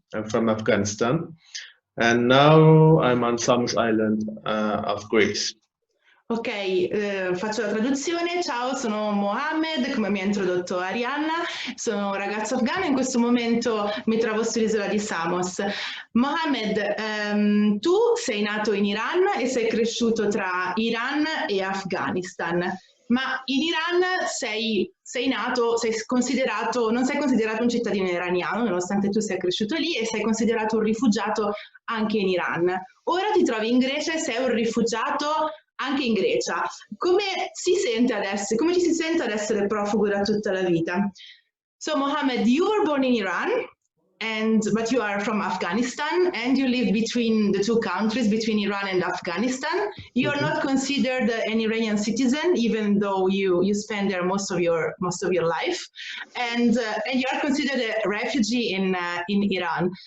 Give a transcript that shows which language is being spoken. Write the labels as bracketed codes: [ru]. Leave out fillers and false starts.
[en] I'm from Afghanistan, and now I'm on Samos Island of Greece. [it] Ok, faccio la traduzione. Ciao, sono Mohammed, come mi ha introdotto Arianna, sono un ragazzo afghano, in questo momento mi trovo sull'isola di Samos. Mohammed, tu sei nato in Iran e sei cresciuto tra Iran e Afghanistan, ma in Iran sei nato, non sei considerato un cittadino iraniano, nonostante tu sia cresciuto lì, e sei considerato un rifugiato anche in Iran. Ora ti trovi in Grecia e sei un rifugiato anche in Grecia. Come ci si sente ad essere profugo da tutta la vita? [en] So Mohammed, you were born in Iran, but you are from Afghanistan, and you live between the two countries, between Iran and Afghanistan. You are not considered an Iranian citizen, even though you spend there most of your life, and you are considered a refugee in Iran.